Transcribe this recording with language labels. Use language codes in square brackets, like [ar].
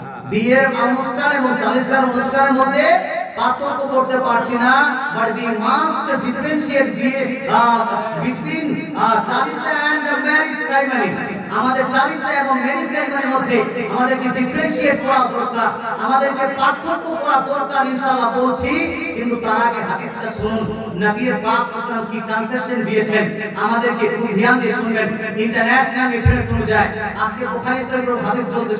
[bn] বিয়ের অনুষ্ঠান এবং চালিশার অনুষ্ঠানের মধ্যে পার্থক্য করতে পারছি না। [en] But we must differentiate between chalisha and the marriage ceremony. [bn] আমাদের চালিশা এবং ম্যারেজ সেরেমনির মধ্যে আমাদেরকে ডিফারেন্সিয়েট করা দরকার, আমাদেরকে পার্থক্য করা দরকার, ইনশাআল্লাহ বলছি। কিন্তু তার আগে হাদিসটা শুনুন, নবী পাক সাল্লাল্লাহু আলাইহি ওয়াসাল্লাম কি কনসেপশন দিয়েছেন, আমাদেরকে খুব ধ্যান দিয়ে শুনবেন। ইন্টারন্যাশনাল রেফারেন্স অনুযায়ী আজকে বুখারী শরীফের হাদিস চলছে।